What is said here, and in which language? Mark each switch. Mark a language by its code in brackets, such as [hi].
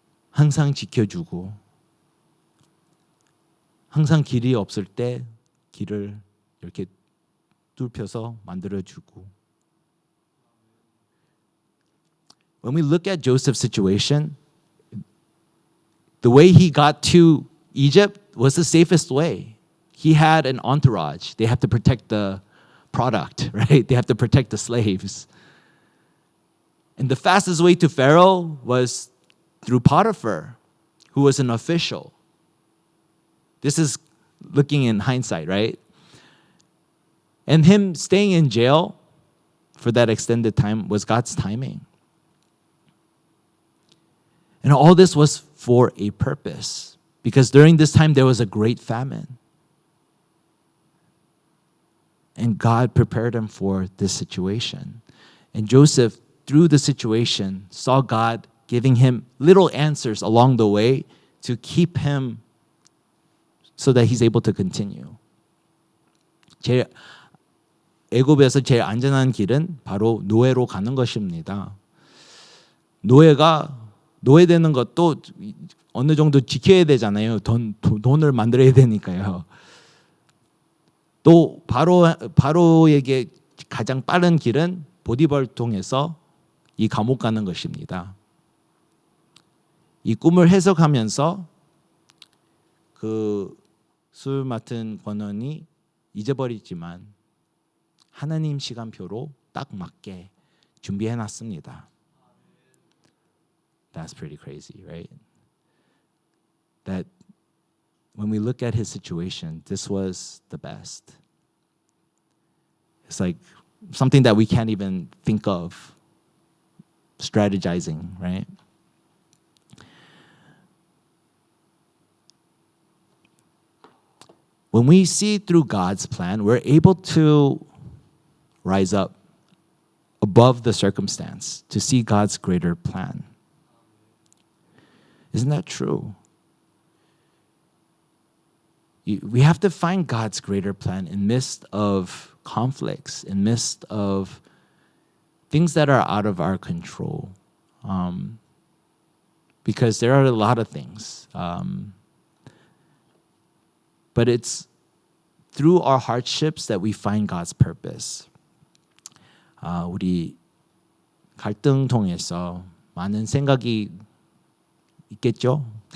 [ko] 항상 지켜주고 항상 길이 없을 때 길을 이렇게 뚫혀서 만들어주고. [en] When we look at Joseph's situation, the way he got to Egypt was the safest way. He had an entourage. They have to protect the product, right? They have to protect the slaves. And the fastest way to Pharaoh was through Potiphar, who was an official. This is looking in hindsight, right? And him staying in jail for that extended time was God's timing. And all this was for a purpose, because during this time there was a great famine. And God prepared him for this situation. And Joseph, through the situation, saw God giving him little answers along the way to keep him so that he's able to continue. [ko] 애굽에서 제일 안전한 길은 바로 노예로 가는 것입니다. 노예되는 것도 어느 정도 지켜야 되잖아요. 돈을 만들어야 되니까요. 또 바로에게 가장 빠른 길은 보디발을 통해서 이 감옥 가는 것입니다. 이 꿈을 해석하면서 그 술 맡은 권원이 잊어버리지만 하나님 시간표로 딱 맞게 준비해놨습니다. [en] That's pretty crazy, right? That when we look at his situation, this was the best. It's like something that we can't even think of strategizing, right? When we see through God's plan, we're able to rise up above the circumstance to see God's greater plan. Isn't that true? We have to find God's greater plan in midst of conflicts, in midst of things that are out of our control. Because there are a lot of things. But it's through our hardships that we find God's purpose. [ko] 우리 갈등 통해서 많은 생각이 있겠죠.